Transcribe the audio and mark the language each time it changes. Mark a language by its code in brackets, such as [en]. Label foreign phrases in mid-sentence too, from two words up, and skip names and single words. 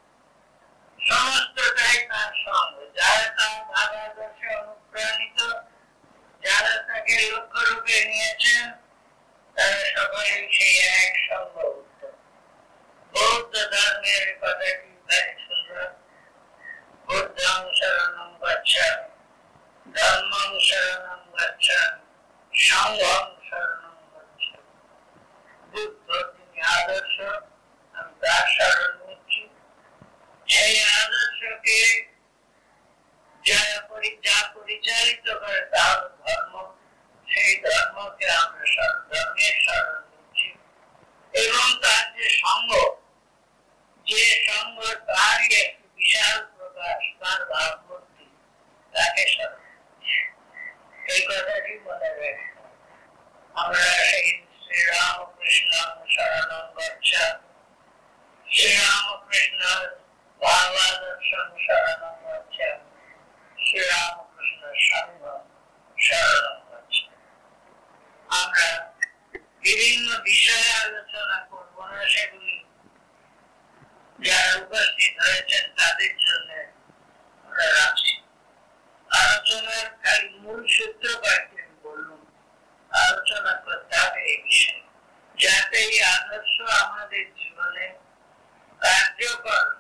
[bn] সমস্তটাই তার সঙ্গ, যারা তার ভাবাদর্শে অনুপ্রাণিত, যারা তাকে লক্ষ্য রূপে নিয়েছেন, তারা সকলেই সেই এক সঙ্গ উত্তম। বৌদ্ধ ধর্মের কথাটি তাই সুন্দর। [pi] বুদ্ধং শরণং গচ্ছামি, ধম্মং শরণং গচ্ছামি, সংঘং শরণং গচ্ছামি। [bn] বুদ্ধ তিনি আদর্শ, আমি তার শরণ নিচ্ছি। সেই আদর্শকে যা পরিচালিত করে তা ধর্ম, সেই ধর্মকে আমরা ধর্মের শরণ নিচ্ছি। এবং তার যে সঙ্গ, যে সঙ্গ তারই একটি বিশাল প্রকাশ, তার ভাবমূর্তি, তাকে শরণ নিচ্ছি। এই কথাটি মনে রাখতে আমরা সেই শ্রীরামকৃষ্ণ [sa] শরণং গচ্ছামি, শ্রীরামকৃষ্ণ ভাবাদর্শং শরণং গচ্ছামি, শ্রীরামকৃষ্ণ সংঘং শরণং গচ্ছামি। [bn] আমরা বিভিন্ন বিষয়ে আলোচনা করব না, সেগুলি যারা উপস্থিত হয়েছেন তাদের জন্য আমরা রাখছি। আলোচনার খালি মূল সূত্র কয়েকটি বলুন, আলোচনা করতে হবে এই বিষয়ে, যাতে এই আদর্শ আমাদের জীবনে কার্যকর হয়।